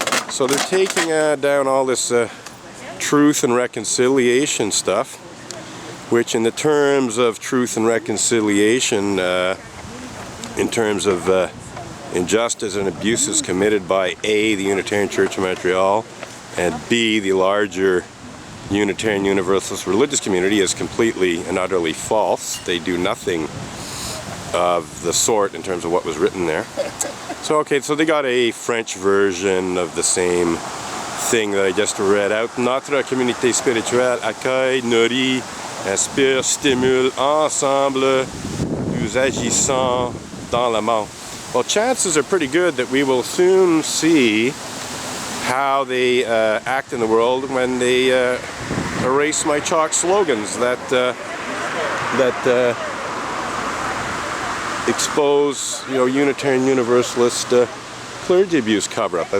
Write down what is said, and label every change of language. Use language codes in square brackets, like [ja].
[en] So they're taking down all this truth and reconciliation stuff, which in the terms of truth and reconciliation, in terms of injustice and abuses committed by A, the Unitarian Church of Montreal, and B, the larger Unitarian Universalist religious community, is completely and utterly false. They do nothing of the sort in terms of what was written there. So okay, so they got a French version of the same thing that I just read out. [fr] Notre communauté spirituelle accueille, nourrit, inspire, stimule, ensemble, nous agissons dans le monde. [en] Well, chances are pretty good that we will soon see how they act in the world when they erase my chalk slogans that expose, you know, Unitarian Universalist clergy abuse cover-up.